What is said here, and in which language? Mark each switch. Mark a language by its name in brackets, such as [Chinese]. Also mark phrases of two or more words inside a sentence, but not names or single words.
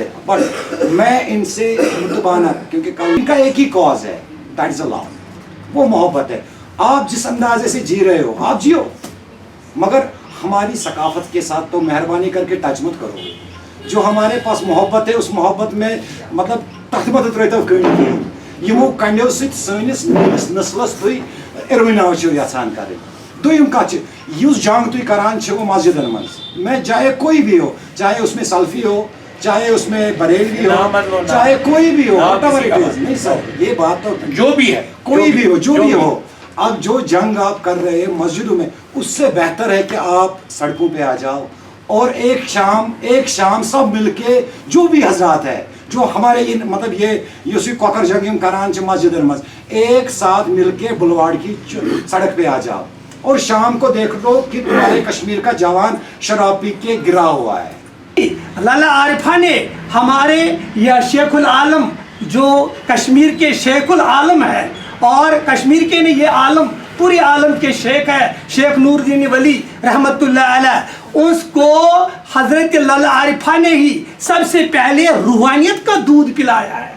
[Urdu] بٹ میں ان سے متبانہ، کیونکہ ان کا ایک ہی کاز ہے، [English] that is [Urdu] اللہ، وہ محبت ہے. آپ جس اندازے سے جی رہے ہو آپ جیو، مگر ہماری ثقافت کے ساتھ تو مہربانی کر کے ٹچ مت کرو. جو ہمارے پاس محبت ہے اس محبت میں مطلب [Kashmiri] تخت مت ترٲیتو کٔنۍ یمو کنڈیو سۭتۍ سٲنِس نٔوِس نسلس تُہۍ اِروِناو چھِو یژھان کَرٕنۍ. دوٚیِم کَتھ چھِ یُس جنگ تُہۍ کران چھِو مسجدن منٛز، [Urdu] میں چاہے کوئی بھی ہو، چاہے اس میں سلفی ہو، چاہے اس میں بریلوی ہو، چاہے کوئی بھی ہو، نہیں سر یہ بات تو جو بھی ہے، کوئی بھی ہو، جو بھی ہو. اب جو جنگ آپ کر رہے ہیں مسجدوں میں، اس سے بہتر ہے کہ آپ سڑکوں پہ آ جاؤ اور ایک شام سب مل کے جو بھی حضرات ہے جو ہمارے مطلب یہ کوکر [Kashmiri] جنگ کران مسجد مز [Urdu] ایک ساتھ مل کے بلواڑ کی سڑک پہ آ جاؤ اور شام کو دیکھ لو کہ تمہارے کشمیر کا جوان شراب پی کے گرا ہوا ہے. لالا عارفہ نے ہمارے یا شیخ العالم جو کشمیر کے شیخ العالم ہے اور کشمیر کے نہیں یہ عالم پورے عالم کے شیخ ہے شیخ نور الدین ولی رحمت اللہ علیہ, اس کو حضرت لالا عارفہ نے ہی سب سے پہلے روحانیت کا دودھ پلایا ہے.